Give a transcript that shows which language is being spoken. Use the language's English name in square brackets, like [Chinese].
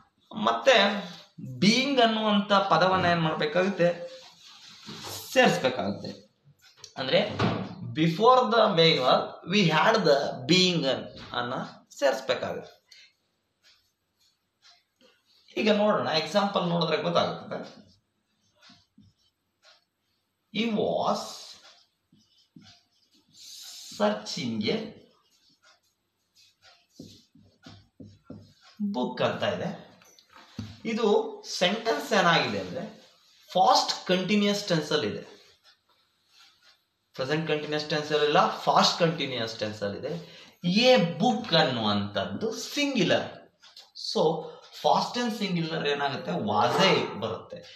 [Kannada] ಮತ್ತೆ ಬೀಯಿಂಗ್ ಅನ್ನುವಂಥ ಪದವನ್ನ ಏನ್ ಮಾಡಬೇಕಾಗುತ್ತೆ, ಸೇರಿಸ್ಬೇಕಾಗುತ್ತೆ. ಅಂದ್ರೆ [English] before the main verb we had the being [Kannada] ಅನ್ನ ಸೇರಿಸ್ಬೇಕಾಗುತ್ತೆ. ಈಗ ನೋಡೋಣ, ಎಕ್ಸಾಂಪಲ್ ನೋಡಿದ್ರೆ ಗೊತ್ತಾಗುತ್ತೆ. [English] He was searching a book [Kannada] ಅಂತ ಇದೆ. ಇದು ಸೆಂಟೆನ್ಸ್ ಏನಾಗಿದೆ ಅಂದ್ರೆ ಫಾಸ್ಟ್ ಕಂಟಿನ್ಯೂಸ್ ಟೆನ್ಸ್ ಅಲ್ಲಿ ಇದೆ. ಪ್ರೆಸೆಂಟ್ ಕಂಟಿನ್ಯೂಸ್ ಟೆನ್ಸ್ ಅಲ್ಲಿ ಇಲ್ಲ, ಫಾಸ್ಟ್ ಕಂಟಿನ್ಯೂಸ್ ಟೆನ್ಸ್ ಅಲ್ಲಿ ಇದೆ. ಎ ಬುಕ್ ಅನ್ನುವಂಥದ್ದು singular. So past tense singular ಏನಾಗುತ್ತೆ, ವಾಸೇ ಬರುತ್ತೆ.